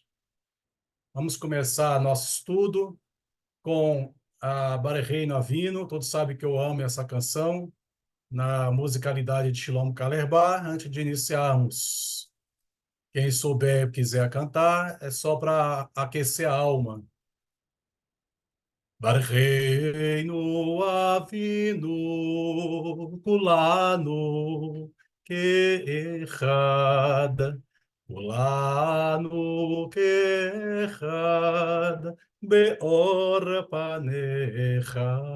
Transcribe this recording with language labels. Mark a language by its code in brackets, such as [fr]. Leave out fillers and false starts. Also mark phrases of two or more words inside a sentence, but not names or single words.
[pt] Vamos começar nosso estudo com a Barecheinu Avinu. Todos sabem que eu amo essa canção, na musicalidade de Shlomo Carlebach. Antes de iniciarmos, quem souber e quiser cantar, é só para aquecer a alma. [he] ברכנו אבינו כולנו כאחד, כולנו כאחד באור פניך.